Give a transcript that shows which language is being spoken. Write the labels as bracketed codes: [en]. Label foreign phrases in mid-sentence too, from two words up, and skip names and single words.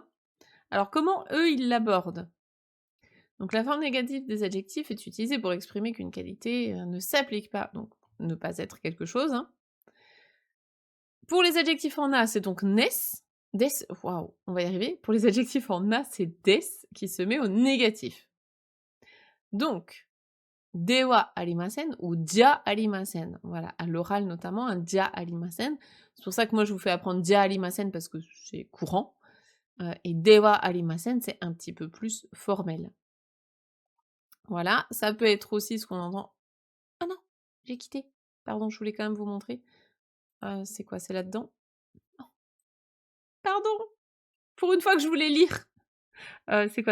[fr] Alors, comment eux, ils l'abordent? Donc, la forme négative des adjectifs est utilisée pour exprimer qu'une qualité ne s'applique pas, donc ne pas être quelque chose, hein. Pour les adjectifs en a, c'est donc nes, des, waouh, on va y arriver. Pour les adjectifs en a, c'est des qui se met au négatif. Donc, [ja] ではありません ou じゃありません. [fr] Voilà, à l'oral notamment, un [ja] じゃありません. [fr] C'est pour ça que moi je vous fais apprendre [ja] じゃありません [fr] parce que c'est courant. [ja] Et ではありません, [fr] c'est un petit peu plus formel. Voilà, ça peut être aussi ce qu'on entend. Ah non, j'ai quitté. Pardon, je voulais quand même vous montrer. C'est quoi? C'est là-dedans? Oh, pardon! Pour une fois que je voulais lire. C'est quoi?